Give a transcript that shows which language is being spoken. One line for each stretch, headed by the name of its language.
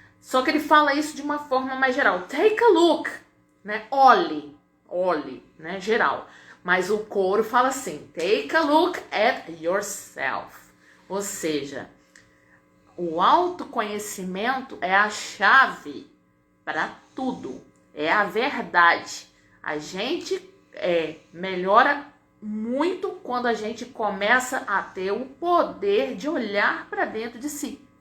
Portuguese: Só que ele fala isso de uma forma mais geral.
English: Take a look,
Portuguese: né? Olhe, né? Geral. Mas o coro fala assim,
English: take a look at yourself.
Portuguese: Ou seja, o autoconhecimento é a chave para tudo. É a verdade. A gente melhora muito quando a gente começa a ter o poder de olhar para dentro de si.